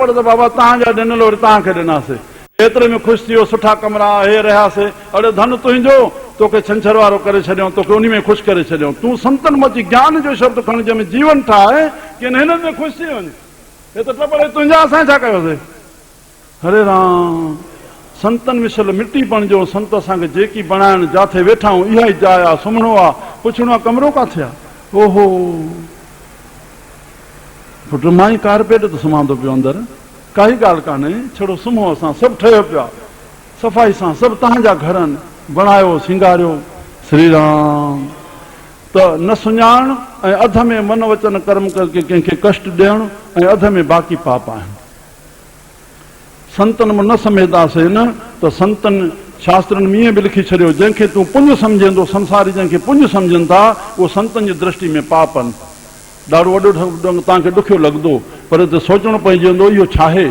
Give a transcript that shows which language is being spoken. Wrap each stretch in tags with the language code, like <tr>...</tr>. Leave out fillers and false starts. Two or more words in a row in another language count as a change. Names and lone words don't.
<sd>पर त बाबा तव्हांजा ॾिनल वरी तव्हांखे ॾिनासीं, एतिरे में ख़ुशि थी वियो, सुठा कमरा हे रहियासीं। अड़े धन तुंहिंजो, तोखे छंछर वारो करे छॾियऊं, तोखे उन में ख़ुशि करे छॾियऊं। तूं संतनि में अची ज्ञान जो शब्द खणी, जंहिंमें जीवन ठाहे, कि हिन में ख़ुशि थी वञे। हे त टपड़े तुंहिंजा, असां छा कयोसीं। हरे राम। संतनि विशल मिटी बणिजो। संत असांखे जेकी बणाइण, जिथे वेठा आहियूं इहा ई जाइ आहे, सुम्हणो आहे, पुछणो आहे कमरो किथे आहे। ओहो पुटु, मां ई कारपेट ते सुम्हां थो पियो अंदरि, काई ॻाल्हि कान्हे, छड़ो सुम्हो। असां सभु ठहियो पिया सफ़ाई सां, सभु तव्हांजा घर आहिनि, बणायो सिंगारियो। श्री राम। त न सुञाण ऐं अध में मन वचन कर्म करके कंहिंखे कष्ट ॾियणु, ऐं अध में बाक़ी पाप आहिनि। संतनि में न समेदासीं न, त संतनि शास्त्रनि में ईअं बि लिखी छॾियो, जंहिंखे तूं पुञ सम्झंदो, संसारी जंहिंखे पुञ सम्झनि था, उहो संतनि जी दृष्टि में पाप आहिनि। ॾाढो वॾो तव्हांखे ॾुखियो लॻंदो, पर हिते सोचणो पइजी वेंदो, इहो छा आहे।</sd>